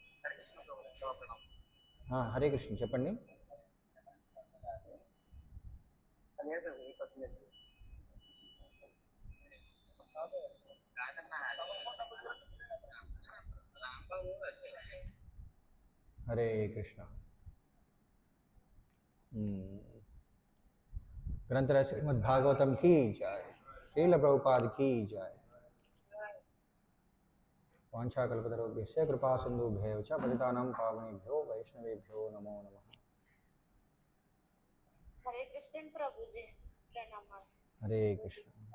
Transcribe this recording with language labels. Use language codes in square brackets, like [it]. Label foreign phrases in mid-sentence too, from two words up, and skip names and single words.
[te] హరే కృష్ణ చెప్పండి. హరే కృష్ణ. [hi] గ్రంథరాజ్ శ్రీమద్ భాగవతం की जय. श्रील प्रभुपाद की जय. [sa] వాంఛాకల్పతరుభ్యశ్చ కృపాసింధుభ్యో చ పతితానాం పావనేభ్యో వైష్ణవేభ్యో నమో నమః. [hi] हरे कृष्ण प्रभु जी प्रणाम. हरे कृष्ण.